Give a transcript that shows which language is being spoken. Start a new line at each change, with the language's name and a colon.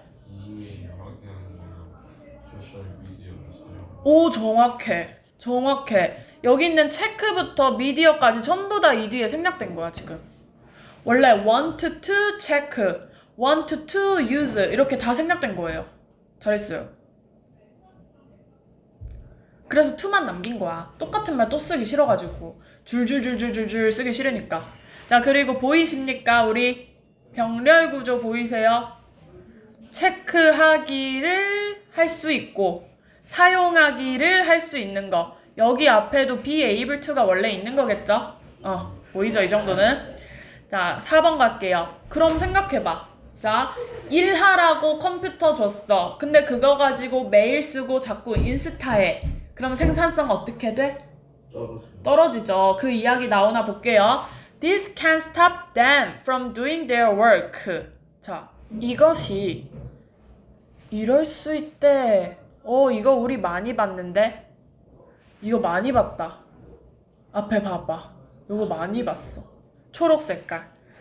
Korean: 이메일 확인하는 거나 소셜 미디어를 사용. 오, 정확해. 여기 있는 체크부터 미디어까지 전부 다 이 뒤에 생략된 거야, 지금. 원래
English: want to check, want to use
Korean: 이렇게 다 생략된 거예요. 잘했어요. 그래서 to만 남긴 거야. 똑같은 말 또 쓰기 싫어가지고. 줄줄줄줄줄줄 쓰기 싫으니까. 자, 그리고 보이십니까? 우리 병렬 구조 보이세요? 체크하기를 할 수 있고 사용하기를 할 수 있는 거. 여기 앞에도 be able to가 원래 있는 거겠죠? 보이죠? 이 정도는. 자, 4번 갈게요. 그럼 생각해봐. 자, 일하라고 컴퓨터 줬어. 근데 그거 가지고 메일 쓰고 자꾸 인스타해. 그럼 생산성 어떻게 돼? 떨어지죠. 그 이야기 나오나 볼게요.
English: This can stop them from doing their work.
Korean: 자, 이것이 이럴 수 있대. 이거 우리 많이 봤는데? 이거 많이 봤다. 앞에 봐봐. 이거 많이 봤어. 초록 색깔.